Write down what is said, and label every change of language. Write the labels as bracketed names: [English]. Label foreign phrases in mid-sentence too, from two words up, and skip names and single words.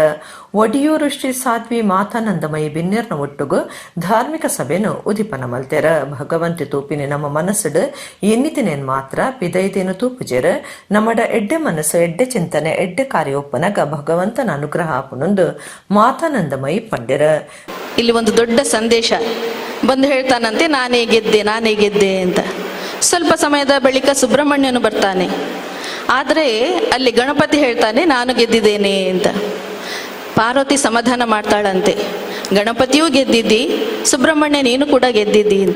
[Tulu] ಒಡಿಯೂರು ಶ್ರೀ ಸಾಧ್ವಿ ಮಾತಾನಂದಮಯಿ ಬಿನ್ನೇರ್ನ ಒಟ್ಟುಗು ಧಾರ್ಮಿಕ ಸಭೆನು ಉದಿಪನ ಮಲ್ತೇರ. ಭಗವಂತಿ ತೂಪಿನಿ ನಮ್ಮ ಮನಸ್ಸುಡು ಎನ್ನಿತಿನೇನ್ ಮಾತ್ರ ಪಿದೈದೇನು ತೂಪುಜೇರ. ನಮ್ಮಡ ಎಡ್ಡೆ ಮನಸ್ಸು ಎಡ್ಡೆ ಚಿಂತನೆ ಎಡ್ಡೆ ಕಾರ್ಯ ಒಪ್ಪನಗ ಭಗವಂತ ಅನುಗ್ರಹ ಹಾಪುನೊಂದು ಮಾತಾನಂದಮಯಿ ಪಂಡ್ಯರ. [Kannada] ಇಲ್ಲಿ ಒಂದು ದೊಡ್ಡ ಸಂದೇಶ ಬಂದು ಹೇಳ್ತಾನಂತೆ, ನಾನೇ ಗೆದ್ದೆ ಅಂತ. ಸ್ವಲ್ಪ ಸಮಯದ ಬಳಿಕ ಸುಬ್ರಹ್ಮಣ್ಯನು ಬರ್ತಾನೆ. ಆದರೆ ಅಲ್ಲಿ ಗಣಪತಿ ಹೇಳ್ತಾನೆ, ನಾನು ಗೆದ್ದಿದ್ದೇನೆ ಅಂತ. ಪಾರ್ವತಿ ಸಮಾಧಾನ ಮಾಡ್ತಾಳಂತೆ, ಗಣಪತಿಯೂ ಗೆದ್ದಿದ್ದಿ, ಸುಬ್ರಹ್ಮಣ್ಯ ನೀನು ಕೂಡ ಗೆದ್ದಿದ್ದಿ ಅಂತ.